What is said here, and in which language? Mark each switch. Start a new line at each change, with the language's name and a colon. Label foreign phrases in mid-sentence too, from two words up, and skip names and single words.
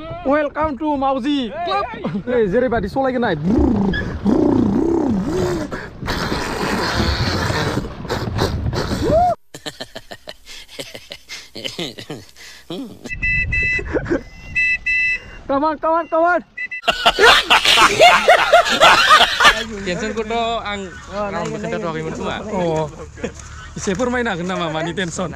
English: Welcome to Mauzi Club.
Bodo: Hey, जेरैबादि सलायगोन नाय।
English: Come on.
Bodo: Tensionखौथ' आं रावनोबो खोन्थाथ'वाखैमोन खोमा। एसे फोरमायनो हागोन नामा मानि टेनसन?